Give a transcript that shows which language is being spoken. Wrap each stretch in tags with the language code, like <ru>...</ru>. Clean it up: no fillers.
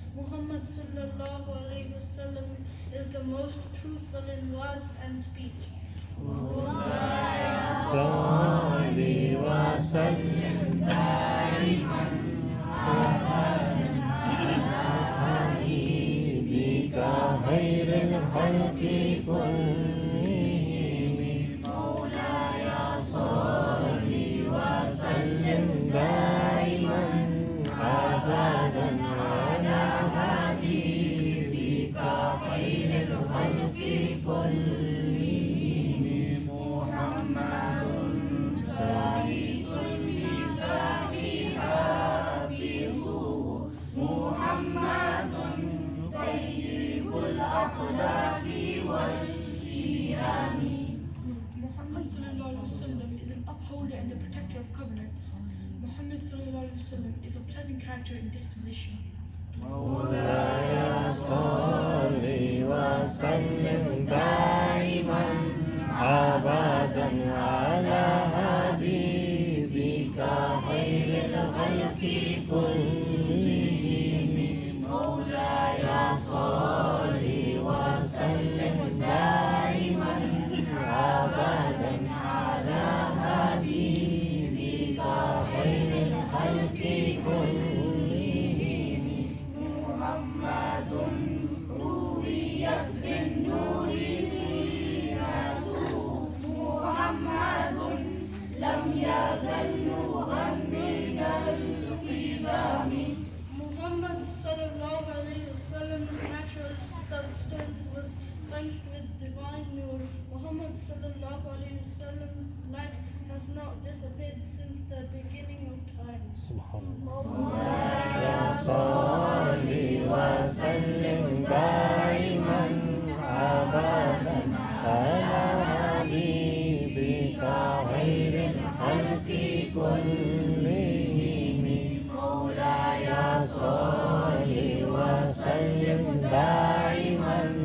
<en>Muhammad sallallahu alayhi wasallam is the most truthful in words and speech.</en> <ar>صلي وسلم دائما حبيبك خير الخلق كلهم مولاي صل وسلم دائما ابدا على حبيبك خير الخلق كلهم محمد سعيد الميزان حافظه محمد طيب الأخلاق والشيم.</ar> <en>Muhammad sallallahu alaihi wasallam is an upholder and the protector of covenants. Muhammad sallallahu alaihi wasallam is a pleasant character in disposition.</en> <ar>مولاي صل وسلم دائما ابدا على حبيبك خير الخلق كلهم مولاي صل وسلم دائما ابدا على حبيبك خير الخلق كلهم محمد رويت بالنور زينته محمد لم يزل نورا من القدم.</ar> <en>Muhammad sallallahu alayhi wasallam's natural substance was quenched with divine nur. Muhammad sallallahu alayhi wasallam's light has not disappeared since the beginning of time.</en> <ar>سبحان الله صل وسلم دائما ابدا على حبيبك خير الخلق كلهم مولاي صل وسلم دائما</ar>